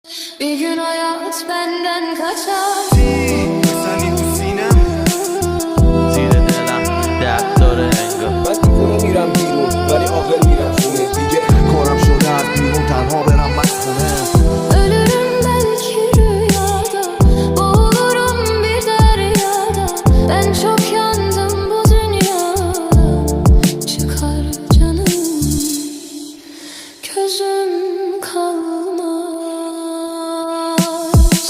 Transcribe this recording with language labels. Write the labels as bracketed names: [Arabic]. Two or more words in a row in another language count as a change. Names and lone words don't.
[Turkish] Bir gün hayat benden kaçar. [Persian] Seni تو سینم زیر دلم درد داره انگار من دیوونه میرم بیرون ولی عاقل میرم خونه دیگه. کارم شده از بیرون تنها برم مدخونه [Turkish] Ölürüm belki rüyada, boğulurum bir deryada. Ben çok yandım bu dünyada. Çıkar canım, gözüm kalmaz.